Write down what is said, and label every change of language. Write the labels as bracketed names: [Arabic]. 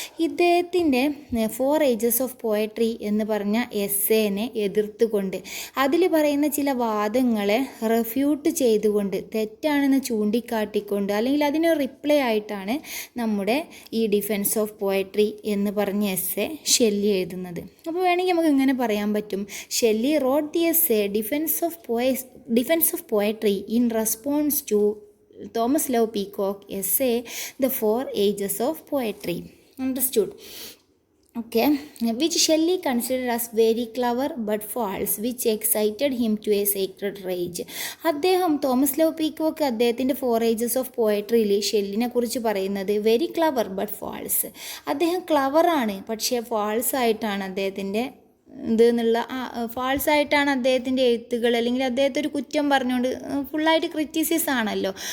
[Malayalam] ഇദ്ദേഹത്തിൻ്റെ 4 Ages of Poetry എന്ന് പറഞ്ഞ എസ്സേനെ എതിർത്തുകൊണ്ട് അതിൽ പറയുന്ന ചില വാദങ്ങളെ റെഫ്യൂട്ട് ചെയ്തുകൊണ്ട്, തെറ്റാണെന്ന് ചൂണ്ടിക്കാട്ടിക്കൊണ്ട്, അല്ലെങ്കിൽ അതിന് റിപ്ലൈ ആയിട്ടാണ് നമ്മുടെ ഈ ഡിഫെൻസ് ഓഫ് പോയട്രി എന്ന് പറഞ്ഞ എസ്സേ ഷെല്ലി എഴുതുന്നത്. അപ്പോൾ വേണമെങ്കിൽ നമുക്ക് ഇങ്ങനെ പറയാൻ പറ്റും, [English] Shelley wrote the essay defence of poetry in response to Thomas Love Peacock essay The Four Ages of Poetry. Understood? Okay, which Shelley considered as very clever but false, which excited him to a sacred rage. [Malayalam] അദ്ദേഹം Thomas love peacock അദ്ദേഹത്തിൻ്റെ 4 Ages of Poetryയിൽ ഷെല്ലിനെ കുറിച്ച് പറയുന്നത് [English] Very clever but false. [Malayalam] അദ്ദേഹം ക്ലവറാണ്, പക്ഷേ false ആയിട്ടാണ് അദ്ദേഹത്തിൻ്റെ എന്നുള്ള ഫാൾസായിട്ടാണ് അദ്ദേഹത്തിൻ്റെ എഴുത്തുകൾ, അല്ലെങ്കിൽ അദ്ദേഹത്തെ ഒരു കുറ്റം പറഞ്ഞുകൊണ്ട് ഫുള്ളായിട്ട് ക്രിറ്റിസിസം ആണല്ലോ.